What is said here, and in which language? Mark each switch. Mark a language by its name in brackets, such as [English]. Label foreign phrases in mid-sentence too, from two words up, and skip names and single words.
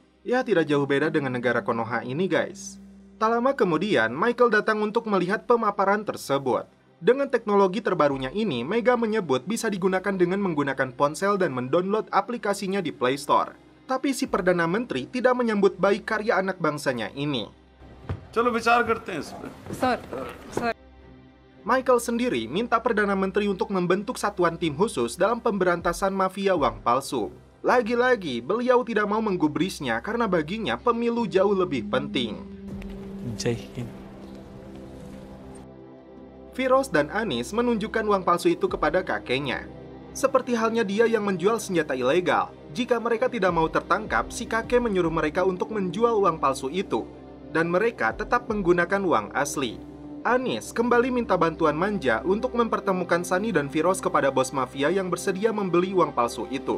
[Indonesian] Ya, tidak jauh beda dengan negara Konoha ini, guys. Tak lama kemudian, Michael datang untuk melihat pemaparan tersebut. Dengan teknologi terbarunya ini, Mega menyebut bisa digunakan dengan menggunakan ponsel dan mendownload aplikasinya di Play Store. Tapi si Perdana Menteri tidak menyambut baik karya anak bangsanya ini. [Hindi] चलो विचार करते हैं इस पे। Sir. [Indonesian] Michael sendiri minta Perdana Menteri untuk membentuk satuan tim khusus dalam pemberantasan mafia uang palsu. Lagi-lagi, beliau tidak mau menggubrisnya karena baginya pemilu jauh lebih penting. [Hindi] जय हिंद। [Indonesian] Firoz dan Anis menunjukkan uang palsu itu kepada kakeknya. Seperti halnya dia yang menjual senjata ilegal. Jika mereka tidak mau tertangkap, si kakek menyuruh mereka untuk menjual uang palsu itu. Dan mereka tetap menggunakan uang asli. Anis kembali minta bantuan Manja untuk mempertemukan Sunny dan Firoz kepada bos mafia yang bersedia membeli uang palsu itu.